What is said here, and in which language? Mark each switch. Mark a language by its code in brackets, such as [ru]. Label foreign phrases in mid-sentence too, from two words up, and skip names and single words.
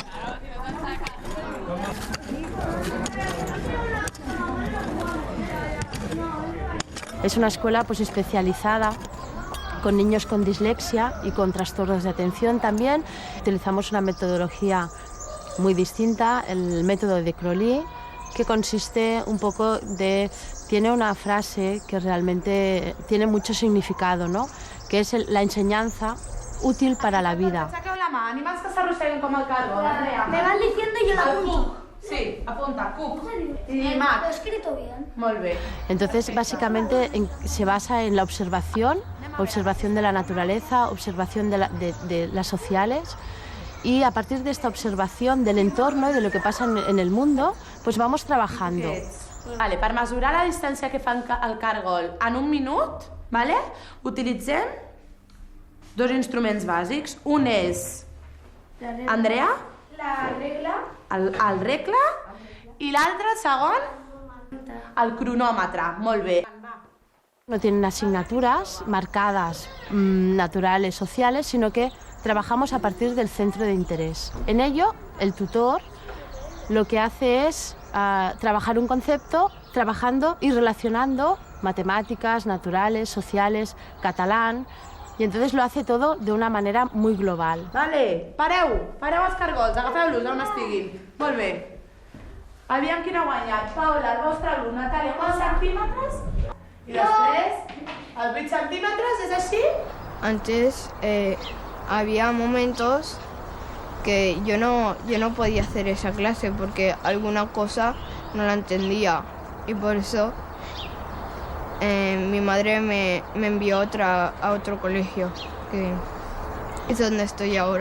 [es] Es una escuela pues especializada con niños con dislexia y con trastornos de atención también. Utilizamos una metodología muy distinta, el método de Crowley, que consiste un poco tiene una frase que realmente tiene mucho significado, ¿no? Que es la enseñanza útil para la vida. [ca] Saqueu la mà, animals que s'arrosseguen com el cargo, Andrea. [es] Me van diciendo y yo la apunto. Sí, apunta, cuc. Y Mac. Lo he escrito bien. [ca] Molt bé. [es] Entonces, básicamente se basa en la observación de la naturaleza, observación de las sociales, y a partir de esta observación del entorno y de lo que pasa en el mundo, pues vamos trabajando. [ca] Vale, per mesurar la distància que fa el càrgol en un minut, vale, utilitzem dos instruments bàsics. Un és, Andrea, la regla, el regle, i l'altre, segon, el cronòmetre. Molt bé. [es] No tienen asignaturas marcadas, naturales, sociales, sino que trabajamos a partir del centro de interés. En ello, el tutor lo que hace es trabajar un concepto, trabajando y relacionando matemáticas, naturales, sociales, catalán, y entonces lo hace todo de una manera muy global. [ca] Vale, pareu els cargols, agafeu-los on estiguin. Molt bé. Aviam quin ha guanyat. Paula, el vostre alumne, Natàlia, quants centímetres? I després, els 8 centímetres, és així? [es] Antes había momentos que yo no podía hacer esa clase porque alguna cosa no la entendía y por eso mi madre me envió a otro colegio, que es donde estoy ahora.